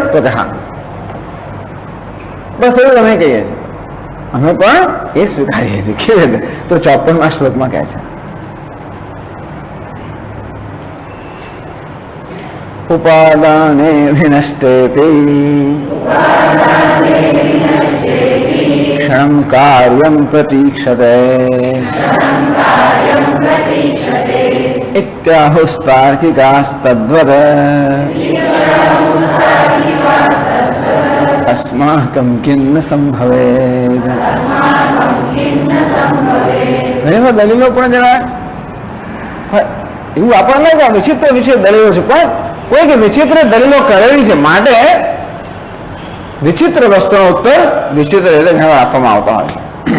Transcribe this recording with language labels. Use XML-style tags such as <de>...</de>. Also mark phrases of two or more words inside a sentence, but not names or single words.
<gu>તો કે હા, બસ એવું અમે કહીએ છીએ. અમે પણ એ સ્વીકારીએ છીએ. કેવી રીતે? તો 54મા શ્લોકમાં કહે છે</gu> <sa>उपादाने विनष्टेपी क्षणम कार्यम प्रतीक्षते इत्याहुस्तार्किकास्तद्वद अस्माकं किन्न संभवेत्.</sa> <gu>ઘણીવાર દલીલો પણ જરા એવું આપણને લાગે વિચિત્ર વિચિત્ર દલીલો છે, પણ કોઈ વિચિત્ર દલીલો કરેલી છે માટે વિચિત્ર વસ્તુનો ઉત્તર વિચિત્ર રીતે ઘણા આપવામાં આવતા હોય છે.</gu>